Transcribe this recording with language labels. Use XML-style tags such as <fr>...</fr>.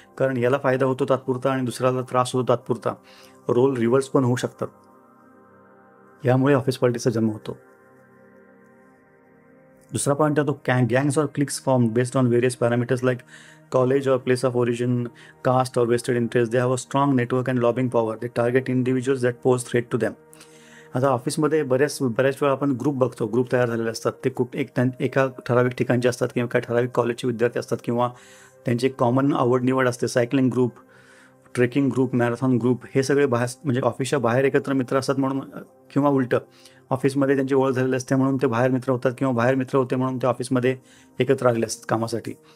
<mr>कारण याला फायदा होतो तात्पुरता आणि दुसऱ्याला त्रास होतो तात्पुरता. रोल रिव्हर्स पण होऊ शकतात. यामुळे ऑफिस पॉलिटिक्सचा जन्म होतो. दुसरा पॉईंट आहे तो</mr> <en>Gangs और cliques form based on various parameters like college or place of origin, caste or vested interest. They have a strong network and lobbying power. They target individuals that pose threat to them.</en> <mr>आता ऑफिसमध्ये बऱ्याच वेळा आपण group बघतो. Group तयार झालेले असतात. ते एका ठराविक ठिकाणचे असतात किंवा एका ठराविक कॉलेजचे विद्यार्थी असतात किंवा त्यांची एक कॉमन आवड निवड असते. Cycling group, trekking group, marathon group, हे सगळे म्हणजे ऑफिसच्या बाहेर एकत्र मित्र असतात म्हणून, किंवा उलटं ऑफिसमध्ये त्यांची ओळख झालेली असते म्हणून ते बाहेर मित्र होतात किंवा बाहेर मित्र होते म्हणून ते ऑफिसमध्ये एकत्र आलेले असतात कामासाठी.</mr>